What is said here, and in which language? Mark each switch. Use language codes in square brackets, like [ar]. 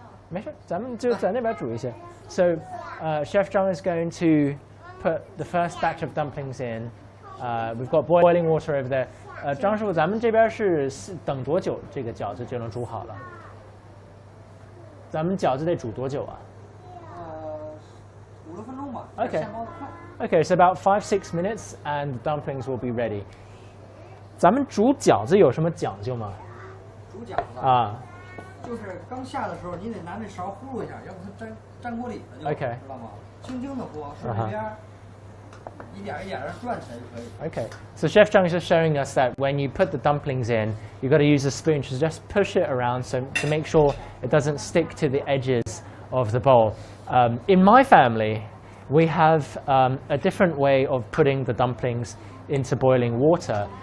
[zh] 没事，咱们就在那边煮一些。 [en] So, Chef Zhang is going to put the first batch of dumplings in. We've got boiling water over there. [zh] 张师傅，咱们这边是等多久这个饺子就能煮好了？咱们饺子得煮多久啊？5、6分钟吧。 [en] Okay. Okay, so about 5-6 minutes, and the dumplings will be ready. [zh] 咱们煮饺子有什么讲究吗？煮饺子啊，就是刚下的时候，你得拿那勺呼噜一下，要不它粘锅里了就， [en] Okay. [zh] 知道吗？轻轻的拨，顺着边儿，一点一点的转起来就可以。 [en] Okay, so Chef Zhang is just showing us that when you put the dumplings in, you've got to use a spoon to just push it around so to make sure it doesn't stick to the edges of the bowl. In my family, we have a different way of putting the dumplings into boiling water.